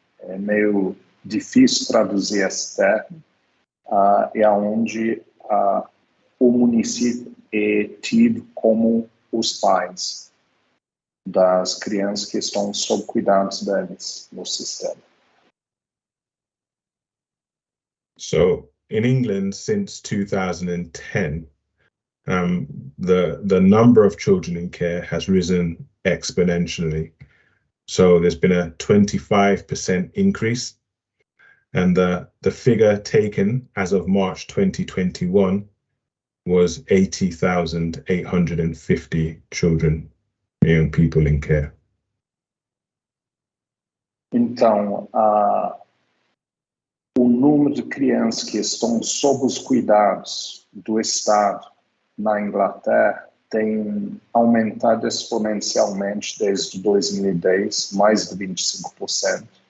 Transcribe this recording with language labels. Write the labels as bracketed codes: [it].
[pt] É meio difícil traduzir esse termo, é onde o município é tido como os pais das crianças que estão sob cuidados deles no sistema. [en] So in England, since 2010, the number of children in care has risen exponentially. So there's been a 25% increase, and the figure taken as of March 2021 was 80,850 children, young people in care. [pt] Então, o número de crianças que estão sob os cuidados do Estado na Inglaterra tem aumentado exponencialmente desde 2010, mais de 25%.